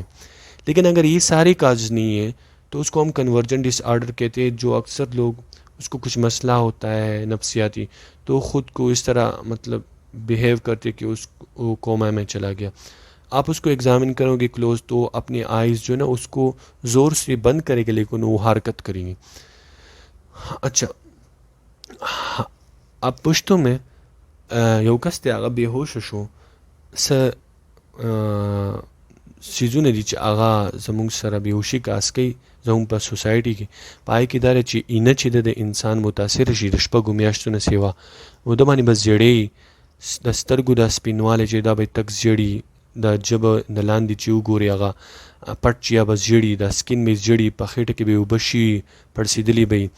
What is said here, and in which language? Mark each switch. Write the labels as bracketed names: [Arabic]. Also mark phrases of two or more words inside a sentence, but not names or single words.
[Urdu] لیکن اگر یہ سارے کاز نہیں ہے تو اس کو ہم [English] conversion disorder [Urdu] کہتے ہیں، جو اکثر لوگ اس کو کچھ مسئلہ ہوتا ہے نفسیاتی، تو خود کو اس طرح مطلب بیہیو کرتے کہ وہ کوما میں چلا گیا. آپ اس کو ایگزامن کرو گے کلوز، تو اپنی آئیز جو ہے نا اس کو زور سے بند کریں گے لیکن وہ حرکت کریں گی. اچھا، اب پشتو میں [Pashto] یو کس دی هغه بېهوشه شو، څه سیزونه دي چې هغه زموږ سره بېهوشي کاس کوي زموږ په سوسایټي کې. په هغې کې دا دی چې اینه چې د انسان متاثره شي د شپږو میاشتو نه سیوا، نو ده باندې به زیړې، د سترګو دا سپینوالی چې دا به یې تک زیړي، د ژبه د لاندې چې وګوري هغه پټ چې یا به زیړي، دا سکین به یې زیړي، په خېټه کې به یې اوبه شي، پړسېدلي به یي.